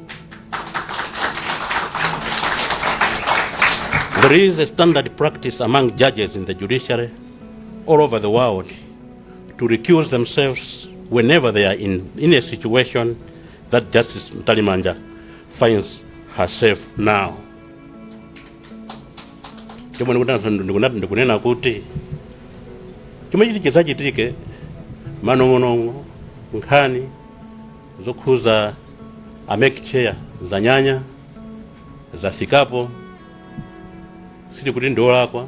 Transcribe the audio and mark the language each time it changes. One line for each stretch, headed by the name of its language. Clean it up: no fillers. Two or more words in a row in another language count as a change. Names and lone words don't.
English: There is a standard practice among judges in the judiciary all over the world to recuse themselves whenever they are in a situation that Justice Ntalimanja finds herself now.
Nyanja: Ndikunena kuti chomwe chili chizachitike manong'onong'o nkhani zokhuza MEC chair zanyanya zafikapo, sili kuti ndiolakwa